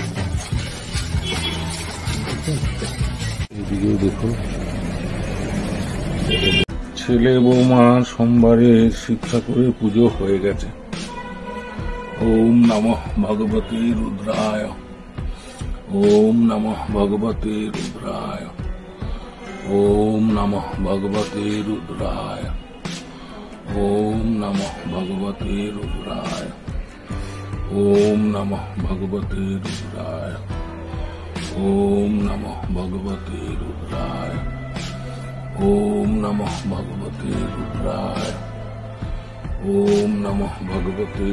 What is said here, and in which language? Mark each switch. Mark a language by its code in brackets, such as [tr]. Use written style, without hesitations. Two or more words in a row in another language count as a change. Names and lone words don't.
[bn] এদিকেও দেখুন, ছেলে বৌমার সোমবারে শিব ঠাকুরের পুজো হয়ে গেছে। [sa] ওম নমঃ ভগবতে রুদ্রায়, ওম নমঃ ভগবতে রুদ্রায়, ওম নমঃ ভগবতে রুদ্রায়, ওম নমঃ ভগবতে রুদ্রায়, ওম নমঃ ভগবতে রুদ্রায়, ওম নমঃ ভগবতে রুদ্রায়, ওম নমঃ ভগবতে রুদ্রায়, ওম নমঃ ভগবতে